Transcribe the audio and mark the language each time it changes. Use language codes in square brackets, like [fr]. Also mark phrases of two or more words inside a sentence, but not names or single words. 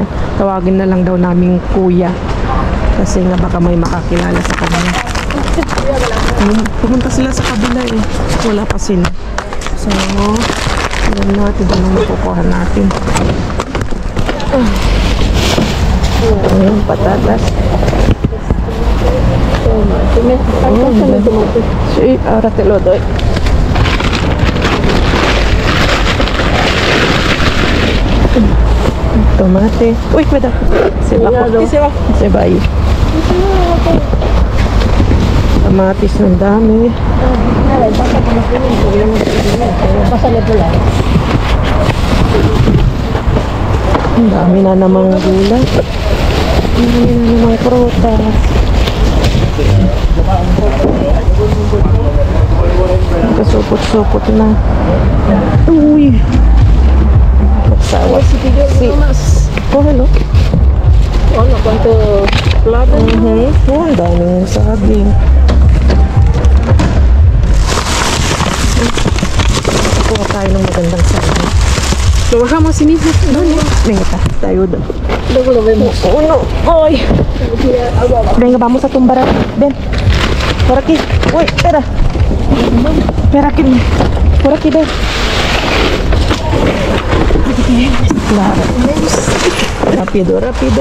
[tl] Tawagin na lang daw namin Kuya. Kasi nga baka may makakilala sa kanya. Pumunta sila sa kabila eh. Wala pa sila. So, tignan natin anong makukuha natin. Ayan, patatas. [es] Sí, ahora te lo doy. Tomate. Uy, cuidado. Se va. Se va ahí. [tl] Kamatis ng dami. Ang dami na namang gulay. Ang dami na namang prutas. Kasupot-supot na. Uy! Magsawa. Oh, hello. Ano, [es] kwanto plato? [tl] Oh, ang daming saging. Kuha tayo ng magandang saging. [es] Lo bajamos sin ir. Venga, [tl] tayo doon. [es] Luego lo vemos. Uno, hoy. Venga, vamos a tumbar. Ven. Por aquí. Uy, espera. Espera aquí. Por aquí, ven. Claro. Rápido, rápido.